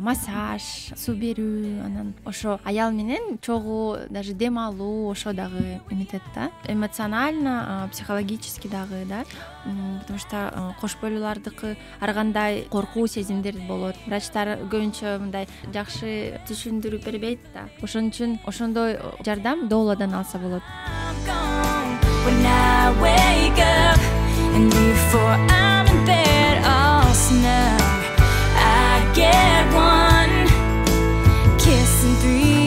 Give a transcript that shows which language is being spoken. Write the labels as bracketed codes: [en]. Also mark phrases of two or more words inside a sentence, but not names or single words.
[ky] Массаж, суу берүү, анан ошо аял менен чогуу даже дем алуу ошо дагы эметет да. [ru] Эмоционально, психологически [ky] дагы, да. [ru] Потому что [ky] кош бойлуулардыкы ар кандай коркуу сезимдер болот. Врачтар көбүнчө мындай жакшы түшүндүрүп бербейт да. Ошон үчүн ошондой жардам дооладан алса болот. [en] When I wake up and before I'm in bed all snug, I get one kiss and 3